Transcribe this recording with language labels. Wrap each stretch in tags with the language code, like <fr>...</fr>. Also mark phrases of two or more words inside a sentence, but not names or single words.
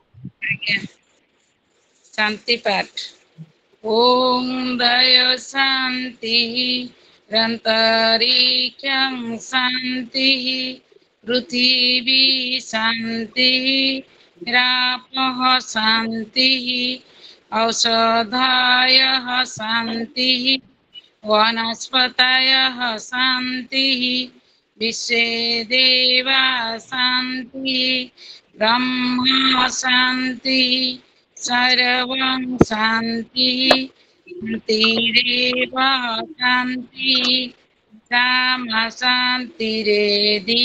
<or>ଆଜ୍ଞା ଶାନ୍ତି ପାଠ।</or> <sa>ଓಂ ଦୟ ଶାନ୍ତି ରନ୍ତରିକ୍ଷଂ ଶାନ୍ତି ପୃଥିବୀ ଶାନ୍ତି ରାପଃ ଶାନ୍ତି औषधायः शान्ति वनस्पतयः शान्तिः विश्वे देवा शान्तिः ब्रह्मा शान्तिः सर्वं शान्तिः शान्तिरेव शान्तिः सामा शान्तिरेधि।</sa>